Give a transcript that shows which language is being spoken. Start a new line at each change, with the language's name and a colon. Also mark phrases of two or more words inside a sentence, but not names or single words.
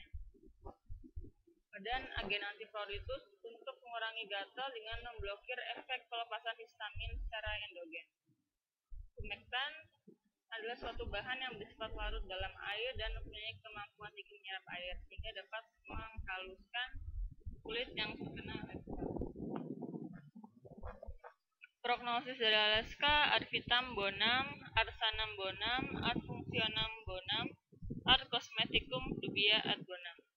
Indonesian: Dan agen antipruritus untuk mengurangi gatal dengan memblokir efek pelepasan histamin secara endogen. Humectan adalah suatu bahan yang bersifat larut dalam air dan mempunyai kemampuan tinggi menyerap air sehingga dapat menghaluskan kulit yang terkena Alaska. Prognosis dari Alaska:
Latin: Ad vitam bonum, ad sanam bonum, ad functionem bonum, ad cosmeticum dubia ad bonum.